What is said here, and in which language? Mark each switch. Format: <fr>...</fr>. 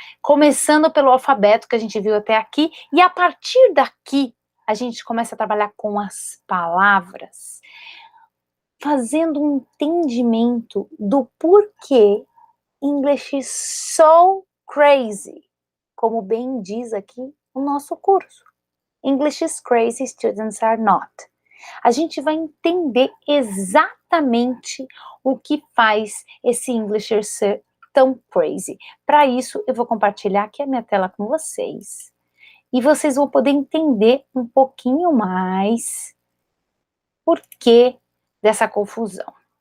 <pt>Começando pelo alfabeto que a gente viu até aqui, e a partir daqui a gente começa a trabalhar com as palavras, fazendo um entendimento do porquê</pt> <en>English is so crazy,</en> <pt>como bem diz aqui o nosso curso.</pt> <en>English is crazy, students are not.</en> <pt>A gente vai entender exatamente o que faz esse English ser tão crazy. Para isso, eu vou compartilhar aqui a minha tela com vocês. E vocês vão poder entender um pouquinho mais por que dessa confusão.</pt>